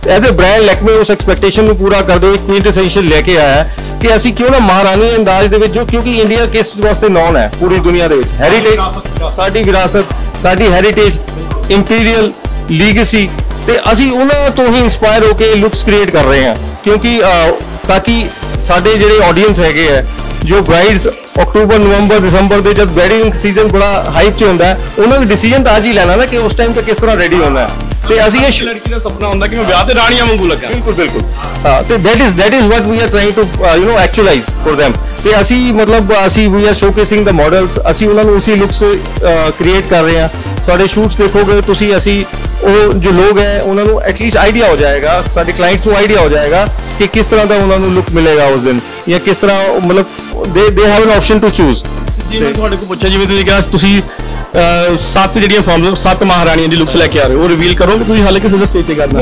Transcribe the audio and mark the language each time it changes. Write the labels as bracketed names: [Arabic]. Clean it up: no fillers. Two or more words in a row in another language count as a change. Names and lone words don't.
[English] as a brand [Punjabi] ਲੈਕਮੇ ਉਸ ਐਕਸਪੈਕਟੇਸ਼ਨ ਨੂੰ ਪੂਰਾ ਕਰਦੇ ਹੋਏ ਕੁਇੰਟੈਸੈਂਸ਼ੀਅਲ ਲੈ ਕੇ ਆਇਆ ਕਿ ਅਸੀਂ ਕਿਉਂ ਨਾ ਮਹਾਰਾਣੀ ਅੰਦਾਜ਼ ਦੇ ਵਿੱਚ, ਜੋ ਕਿਉਂਕਿ ਇੰਡੀਆ ਕਿਸ ਵਾਸਤੇ ਨੋਨ ਹੈ ਪੂਰੀ ਦੁਨੀਆ ਦੇ ਵਿੱਚ, ਹੈਰੀਟੇਜ, ਸਾਡੀ ਵਿਰਾਸਤ, ਸਾਡੀ ਹੈਰੀਟੇਜ, [English] imperial legacy, [Punjabi] ਤੇ ਅਸੀਂ ਉਹਨਾਂ ਤੋਂ ਹੀ ਇੰਸਪਾਇਰ ਹੋ ਕੇ [English] looks create [Punjabi] ਕਰ ਰਹੇ ਹਾਂ, ਕਿਉਂਕਿ ਤਾਂ ਕਿ ਸਾਡੇ ਜਿਹੜੇ ਆਡੀਅנס ਹੈਗੇ ਹੈ, ਜੋ ਬ੍ਰਾਈਡਸ ਅਕਤੂਬਰ ਨਵੰਬਰ ਦਸੰਬਰ ਦੇ ਜਦ [English] wedding season [Punjabi] ਬੜਾ ਹਾਈਪ 'ਚ ਹੁੰਦਾ ਹੈ, ਉਹਨਾਂ ਦਾ ਡਿਸੀਜਨ ਤਾਂ ਅੱਜ ਹੀ ਲੈਣਾ ਨਾ ਕਿ ਉਸ ਟਾਈਮ ਤੇ ਕਿਸ ਤਰ੍ਹਾਂ ਰੈਡੀ ਹੋਣਾ ਹੈ। ਤੇ ਅਸੀਂ ਇਹ ਲੜਕੀ ਦਾ ਸੁਪਨਾ ਹੁੰਦਾ ਕਿ ਮੈਂ ਵਿਆਹ ਤੇ ਰਾਣੀਆਂ ਵਾਂਗੂ ਲੱਗਾ। ਬਿਲਕੁਲ ਹਾਂ, ਤੇ [English] that is what we are trying to actualize for them। [Punjabi] ਤੇ ਅਸੀਂ ਮਤਲਬ ਅਸੀਂ [English] we are showcasing the models, [Punjabi] ਅਸੀਂ ਉਹਨਾਂ ਨੂੰ ਉਸੇ [English] looks create [Punjabi] ਕਰ ਰਹੇ ਹਾਂ। ਤੁਹਾਡੇ ਸ਼ੂਟਸ ਦੇਖੋਗੇ ਤੁਸੀਂ, ਅਸੀਂ ਉਹ ਜੋ ਲੋਕ ਹੈ ਉਹਨਾਂ ਨੂੰ ਐਟਲੀਸਟ ਆਈਡੀਆ ਹੋ ਜਾਏਗਾ, ਸਾਡੇ ਕਲਾਇੰਟਸ ਨੂੰ ਆਈਡੀਆ ਹੋ ਜਾਏਗਾ ਕਿ ਕਿਸ ਤਰ੍ਹਾਂ ਦਾ ਉਹਨਾਂ ਨੂੰ ਲੁੱਕ ਮਿਲੇਗਾ ਉਸ ਦਿਨ, ਜਾਂ ਕਿਸ ਤਰ੍ਹਾਂ ਮਤਲਬ ਦੇ [English] have an option to choose. [Punjabi] ਜੀ ਮੈਂ ਤੁਹਾਡੇ ਕੋਲ ਪੁੱਛਿਆ, ਜਿਵੇਂ ਤੁਸੀਂ ਕਿਹਾ ਤੁਸੀਂ 7 ਜਿਹੜੀਆਂ ਫਾਰਮ 7 ਮਹਾਰਾਣੀਆਂ ਦੀ ਲੁੱਕਸ ਲੈ ਕੇ ਆ ਰਹੇ ਹੋ, ਉਹ ਰਿਵੀਲ ਕਰੋਗੇ ਤੁਸੀਂ ਹਾਲੇ ਕਿਸੇ ਦਾ ਸਟੇਜ ਤੇ ਕਰਨਾ?